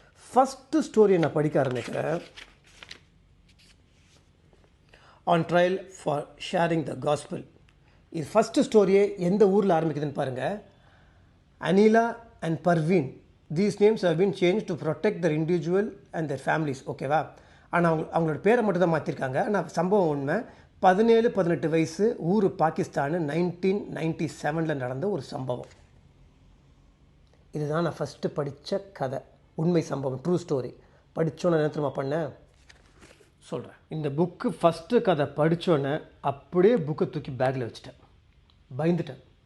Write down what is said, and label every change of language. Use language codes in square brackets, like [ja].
[ta] First ஸ்டோரியை நான் படிக்க ஆரம்பிக்கிறேன். [en] On trial for sharing the gospel. [ta] இது ஃபஸ்ட்டு ஸ்டோரியே எந்த ஊரில் ஆரம்பிக்குதுன்னு பாருங்கள். [en] Anila and Parveen, these names have been changed to protect their individual and their families. [ta] ஓகேவா? ஆனால் அவங்களோட பேரை மட்டும் தான் மாற்றிருக்காங்க. ஆனால் சம்பவம் உண்மை. 17-18 வயசு, ஊர் பாகிஸ்தான், 1997 நடந்த ஒரு சம்பவம். இதுதான் நான் ஃபஸ்ட்டு படித்த கதை, உண்மை சம்பவம், [en] True story. [ta] படித்தோன்னே என்ன தெரியுமா பண்ணேன் சொல்கிறேன். இந்த புக்கு ஃபஸ்ட்டு கதை படித்தோன்னே அப்படியே புக்கை தூக்கி பேக்கில் வச்சுட்டேன், பயந்துட்டேன்.